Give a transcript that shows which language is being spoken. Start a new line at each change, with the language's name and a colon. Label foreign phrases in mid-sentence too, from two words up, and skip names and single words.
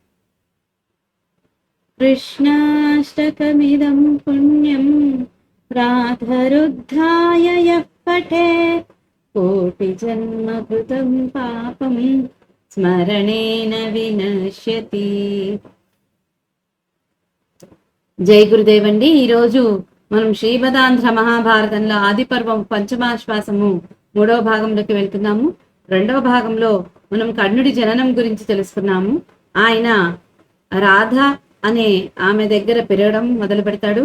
Sanskrit: कृष्णाष्टकमिदं पुण्यं प्रातरुद्धाय यः पठेत् कोटिजन्मकृतं पापं स्मरणेन विनश्यति।
Telugu: జై గురుదేవ్ అండి. ఈరోజు మనం శ్రీమదాంధ్ర మహాభారతంలో ఆది పర్వం పంచమాశ్వాసము 3వ భాగంలోకి వెళ్తున్నాము. 2వ భాగంలో మనం కర్ణుడి జననం గురించి తెలుసుకున్నాము. ఆయన రాధ అనే ఆమె దగ్గర పెరగడం మొదలు పెడతాడు.